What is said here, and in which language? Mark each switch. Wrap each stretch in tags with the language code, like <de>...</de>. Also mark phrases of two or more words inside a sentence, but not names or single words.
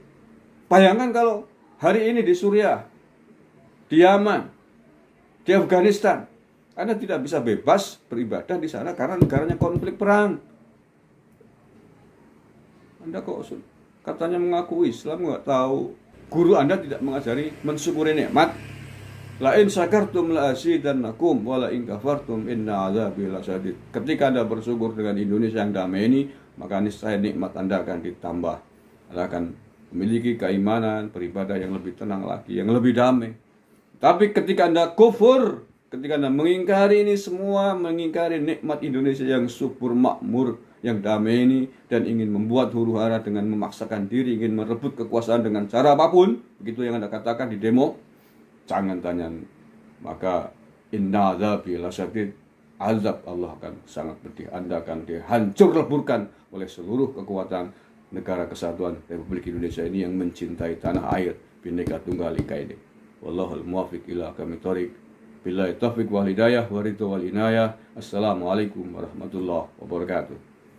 <id>Bayangkan kalau hari ini di Suriah, di Yaman, di Afghanistan, Anda tidak bisa bebas beribadah di sana karena negaranya konflik perang. Anda kok katanya mengaku Islam, nggak tahu. Guru Anda tidak mengajari mensyukuri nikmat.</id> <ar>لئن شكرتم لأزيدنكم ولئن كفرتم إن عذابي لشديد.</ar> <id>Ketika Anda bersyukur dengan Indonesia yang damai ini, maka niscaya nikmat Anda akan ditambah. Anda akan memiliki keimanan, beribadah yang lebih tenang lagi, yang lebih damai. Tapi ketika Anda kufur, ketika Anda mengingkari ini semua, mengingkari nikmat Indonesia yang subur, makmur, yang damai ini, dan ingin membuat huru-hara dengan memaksakan diri, ingin merebut kekuasaan dengan cara apapun, begitu yang Anda katakan di demo, jangan tanya, maka</id> <ar>إن عذابي لشديد,</ar> <id>azab Allah akan sangat pedih. Anda akan dihancur leburkan oleh seluruh kekuatan negara kesatuan Republik Indonesia ini yang mencintai tanah air Bhinneka Tunggal Ika ini.</id> <ar>والله الموفق إلى أقوم الطريق بالله التوفيق والهداية والرضا والعناية. السلام عليكم ورحمة الله وبركاته.</ar>